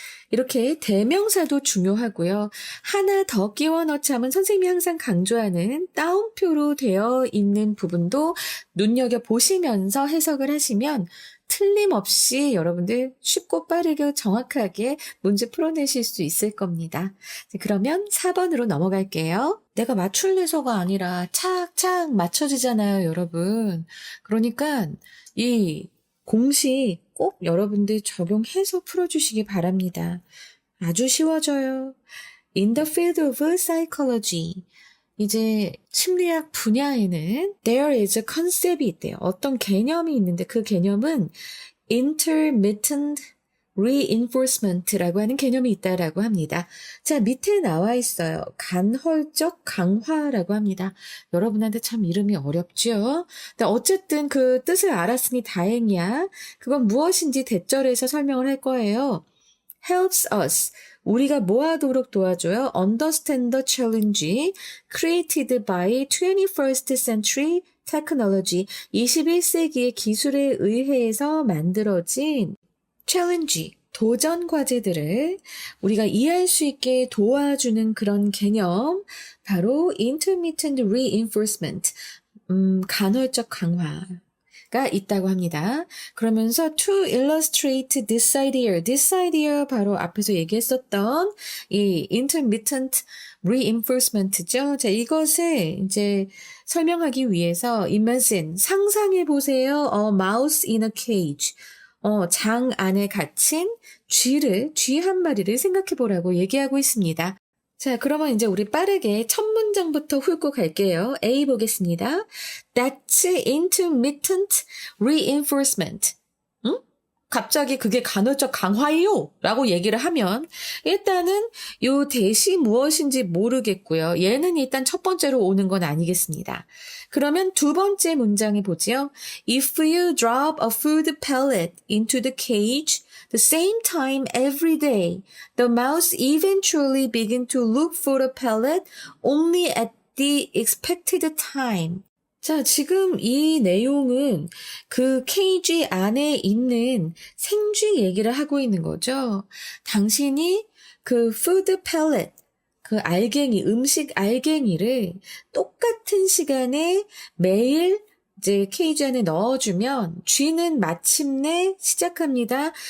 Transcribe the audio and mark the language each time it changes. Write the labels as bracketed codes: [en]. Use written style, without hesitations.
[ko] 이렇게 대명사도 중요하고요. 하나 더 끼워 넣자면 선생님이 항상 강조하는 따옴표로 되어 있는 부분도 눈여겨보시면서 해석을 하시면 틀림없이 여러분들 쉽고 빠르게 정확하게 문제 풀어내실 수 있을 겁니다. 그러면 4번으로 넘어갈게요. 내가 맞출래서가 아니라 착착 맞춰지잖아요, 여러분. 그러니까 이 공식 꼭 여러분들 적용해서 풀어주시기 바랍니다. 아주 쉬워져요. [en] In the field of psychology, [ko] 이제 심리학 분야에는 [en] there is a concept이 있대요. [ko] 어떤 개념이 있는데 그 개념은 intermittent reinforcement라고 하는 개념이 있다라고 합니다. 자, 밑에 나와 있어요. 간헐적 강화라고 합니다. 여러분한테 참 이름이 어렵죠? 근데 어쨌든 그 뜻을 알았으니 다행이야. 그건 무엇인지 대절해서 설명을 할 거예요. [en] helps us. [ko] 우리가 뭐 하도록 도와줘요? [en] Understand the challenge created by 21st century technology. [ko] 21세기의 기술에 의해서 만들어진 챌린지, 도전 과제들을 우리가 이해할 수 있게 도와주는 그런 개념, 바로 intermittent reinforcement, 간헐적 강화가 있다고 합니다. 그러면서 [en] to illustrate this idea [ko] 바로 앞에서 얘기했었던 이 intermittent reinforcement죠. 자, 이것을 이제 설명하기 위해서 imagine, 상상해 보세요. [en] A mouse in a cage. [ko] 장 안에 갇힌 쥐 한 마리를 생각해 보라고 얘기하고 있습니다. 자, 그러면 이제 우리 빠르게 첫 문장부터 훑고 갈게요. A 보겠습니다. [en] That's intermittent reinforcement. [ko] 응? 갑자기 그게 간헐적 강화예요 라고 얘기를 하면 일단은 요 대시 무엇인지 모르겠고요. 얘는 일단 첫 번째로 오는 건 아니겠습니다. 그러면 두 번째 문장에 보지요. [en] If you drop a food pellet into the cage the same time every day, the mouse eventually begin to look for the pellet only at the expected time. [ko] 자, 지금 이 내용은 그 케이지 안에 있는 생쥐 얘기를 하고 있는 거죠. 당신이 그 푸드 펠렛, 그 알갱이, 음식 알갱이를 똑같은 시간에 매일 이제 케이지 안에 넣어주면 쥐는 마침내 시작합니다.